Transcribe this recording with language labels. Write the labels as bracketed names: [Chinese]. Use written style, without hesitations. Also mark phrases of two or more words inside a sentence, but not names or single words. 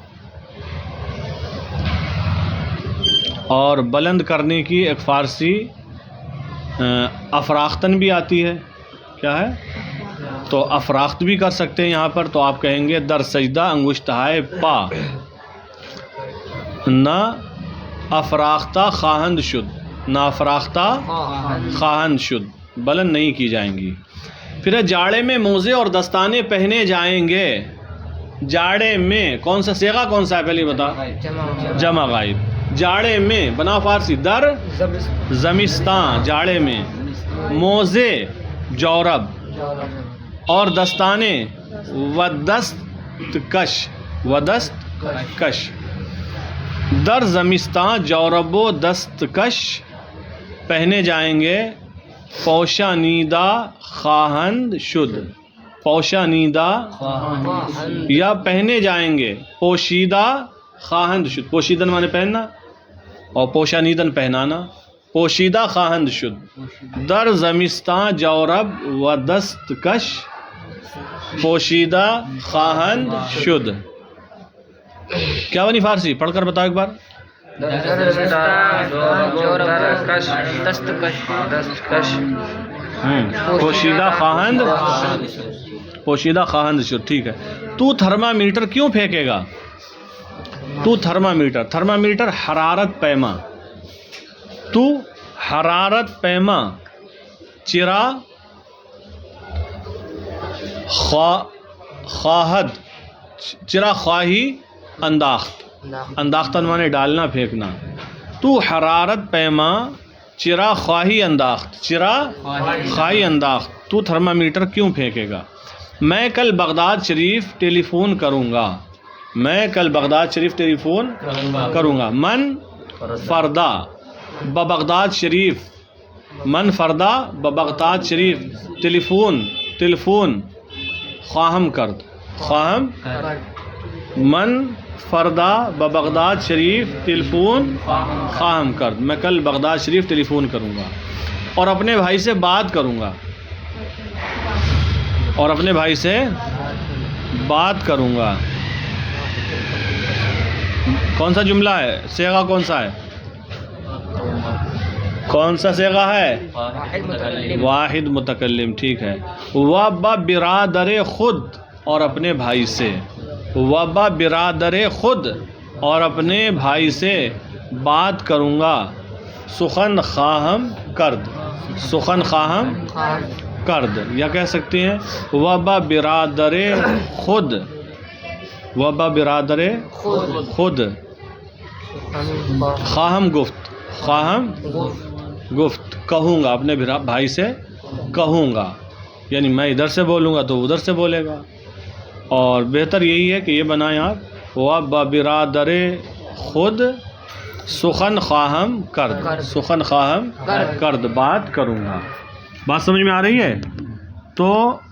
[Urdu] اور بلند کرنے کی ایک فارسی افراختن بھی آتی ہے، کیا ہے؟ تو افراخت بھی کر سکتے ہیں یہاں پر، تو آپ کہیں گے [Persian] در سجدہ انگشت ہائے پا، نہ افراختہ خواہند شد، نہ افراختہ خواہند شد، [Urdu] بلند نہیں کی جائیں گی۔ پھر جاڑے میں موزے اور دستانے پہنے جائیں گے، جاڑے میں کون سا صیغہ، کون سا ہے پہلے بتا؟ جمع غائب۔ جاڑے میں بنا فارسی، [Persian] در زمستان، [Urdu] جاڑے میں، موزے جورب اور دستانے و [Persian] دست کش، و دست کش، در زمستان جورب و دست کش [Urdu] پہنے جائیں گے [Persian] پوشانیدہ خواہند شد، پوشانیدہ [Urdu] یا پہنے جائیں گے [Persian] پوشیدہ خواہند شد، پوشیدن [Urdu] مانے پہننا اور پوشانیدن پہنانا، [Persian] پوشیدہ خواہند شد، در زمستان جورب و دستکش پوشیدہ خواہند شد۔ [Urdu] کیا بنی فارسی؟ پڑھ کر بتاؤ ایک بار۔ [Persian] پوشیدہ خواہند، پوشیدہ خواہند شد، [Urdu] ٹھیک ہے۔ تو تھرمامیٹر کیوں پھینکے گا؟ [Persian] تو تھرمامیٹر، تھرمامیٹر حرارت پیما، تو حرارت پیما چرا خواہد، چرا خواہی انداخت، انداختن [Urdu] مانے ڈالنا پھینکنا، [Persian] تو حرارت پیما چرا خواہی انداخت، چرا خواہی انداخت، [Urdu] تو تھرمامیٹر کیوں پھینکے گا؟ میں کل بغداد شریف ٹیلی فون کروں گا، میں کل بغداد شریف ٹیلی فون کروں گا۔ [Persian] من فردا ببغداد شریف، من فردا ببغداد شریف ٹیلی فون، ٹیلی فون خواہم کرد، خواہم، من فردا ببغداد شریف ٹیلی فون خواہم کرد، [Urdu] میں کل بغداد شریف ٹیلی فون کروں گا اور اپنے بھائی سے بات کروں گا، اور اپنے بھائی سے بات کروں گا۔ کون سا جملہ ہے؟ صیغہ کون سا ہے؟ کون سا صیغہ ہے؟ واحد متکلم، ٹھیک ہے۔ [Persian] و برادر خود، [Urdu] اور اپنے بھائی سے، [Persian] و برادر خود، [Urdu] اور اپنے بھائی سے بات کروں گا، [Persian] سخن خواہم کرد، سخن خواہم کرد، [Urdu] یا کہہ سکتے ہیں [Persian] و برادر خود، و برادر خود خواہم گفت، خواہم گفت، [Urdu] کہوں گا، اپنے بھائی سے کہوں گا، یعنی میں ادھر سے بولوں گا تو ادھر سے بولے گا، اور بہتر یہی ہے کہ یہ بنائیں آپ [Persian] و برادر خود سخن خواہم کرد، سخن خواہم کرد، [Urdu] بات کروں گا۔ بات سمجھ میں آ رہی ہے؟ تو